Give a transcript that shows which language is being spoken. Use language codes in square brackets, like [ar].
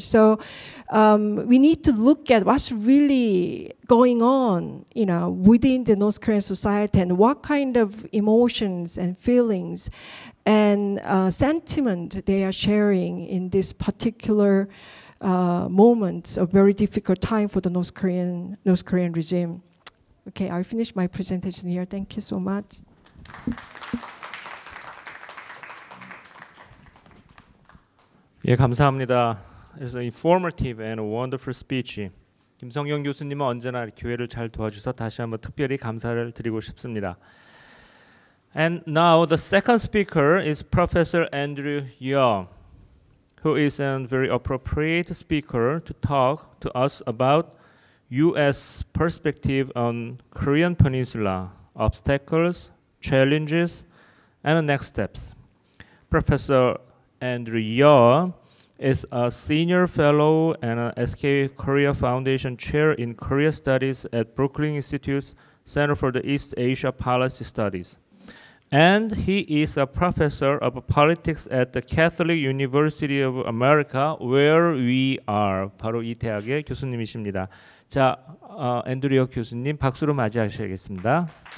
[en] So we need to look at what's really going on, within the North Korean society, and what kind of emotions and feelings and sentiment they are sharing in this particular moment, a very difficult time for the North Korean regime. Okay, I'll finish my presentation here. Thank you so much. [ko] 예, 감사합니다. [en] It's an informative and wonderful speech. [ko] 김성경 교수님은 언제나 교회를 잘 도와주셔서 다시 한번 특별히 감사를 드리고 싶습니다. [en] And now the second speaker is Professor Andrew Young, who is a very appropriate speaker to talk to us about U.S. perspective on Korean Peninsula, obstacles, challenges, and next steps. Professor Andrew Young is a senior fellow and a SK Korea Foundation chair in Korea Studies at Brooklyn Institute's Center for the East Asia Policy Studies. And he is a professor of politics at the Catholic University of America, where we are. [ko] 바로 이 대학의 교수님이십니다. 자, 앤드류 교수님 박수로 맞이하셔야겠습니다.